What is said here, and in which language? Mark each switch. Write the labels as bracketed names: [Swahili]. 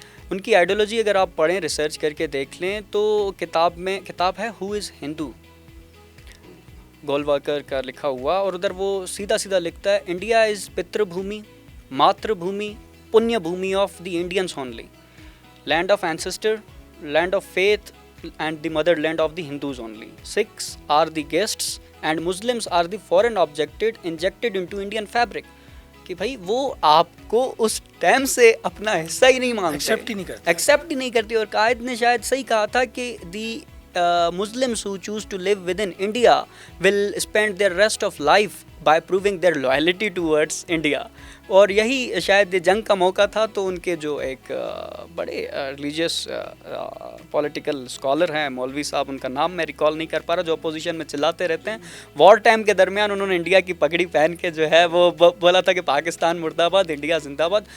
[Urdu] ان کی آئیڈیالوجی اگر آپ پڑھیں, ریسرچ کر کے دیکھ لیں تو کتاب ہے ہو از ہندو, گولوارکر کا لکھا ہوا, اور ادھر وہ سیدھا سیدھا لکھتا ہے انڈیا از پتر بھومی, ماتر بھومی, پنیہ بھومی of the Indians only, [English] Land of ancestor, land of faith and the motherland of the Hindus only. Sikhs are the guests and Muslims are the foreign objected injected into Indian fabric. [Urdu] کہ بھائی وہ آپ کو اس time سے اپنا حصہ ہی نہیں مانتے, ایکسیپٹ ہی نہیں کرتے. اور قائد نے شاید صحیح کہا تھا کہ دی [English] Muslims who choose to live within India will spend their rest of life by proving their loyalty towards India. [Urdu] اور یہی شاید جنگ کا موقع تھا تو ان کے جو ایک بڑے ریلیجیس پولیٹیکل اسکالر ہیں مولوی صاحب, ان کا نام میں ریکال نہیں کر پا رہا, جو اپوزیشن میں چلاتے رہتے ہیں, وار ٹائم کے درمیان انہوں نے انڈیا کی پگڑی پہن کے جو ہے وہ بولا تھا کہ پاکستان مرد آباد, انڈیا زندہ باد.